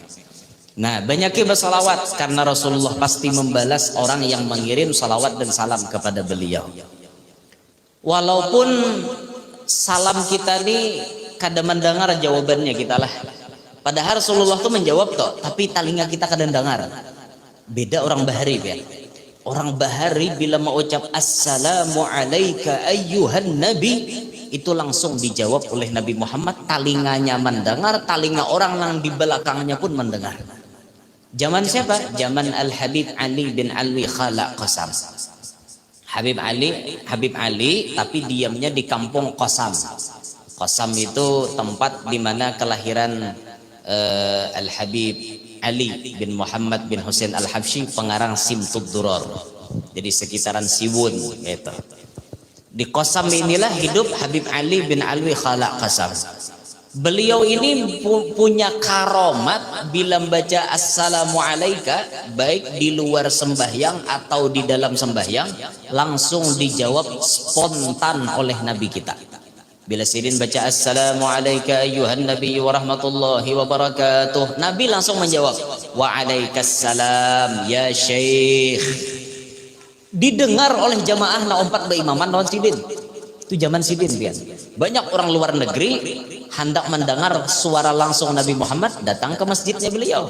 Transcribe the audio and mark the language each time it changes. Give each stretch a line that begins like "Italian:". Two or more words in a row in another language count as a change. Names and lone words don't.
Indonesian: Nah, banyaknya bersalawat karena Rasulullah pasti membalas orang yang mengirim salawat dan salam kepada beliau. Walaupun salam kita ini kada mendengar jawabannya kita lah. Padahal Rasulullah tuh menjawab toh, tapi telinga kita kada dengar. Beda orang bahari ya. Orang bahari bila mau ucap
Arabic: السلام عليك أيها النبي
Indonesian: itu langsung dijawab oleh Nabi Muhammad, talinganya mendengar, talinga orang yang di belakangnya pun mendengar. Zaman siapa? Zaman Al-Habib Ali bin Alwi Khala Qasam. Habib Ali tapi diamnya di kampung Qasam. Qasam itu tempat di mana kelahiran Al-Habib Ali bin Muhammad bin Husain Al-Habsyi, pengarang Simtud Duror. Jadi sekitaran Siwun gitu. Di Qasam inilah hidup Habib Ali bin Alwi Khala Qasam. Beliau ini punya karomat bila membaca
Arabic: السلام عليك
Indonesian: baik di luar sembahyang atau di dalam sembahyang langsung dijawab spontan oleh Nabi kita. Bila sidin baca
Arabic: السلام عليك أيها النبي ورحمة الله وبركاته,
Indonesian: Nabi langsung menjawab
Arabic: وعليك السلام يا شيخ.
Banjar: Didengar oleh jamaah na umpat berimaman lawan sidin. Itu zaman sidin biar.
Indonesian: Banyak orang luar negeri hendak mendengar suara langsung Nabi Muhammad datang ke masjidnya beliau.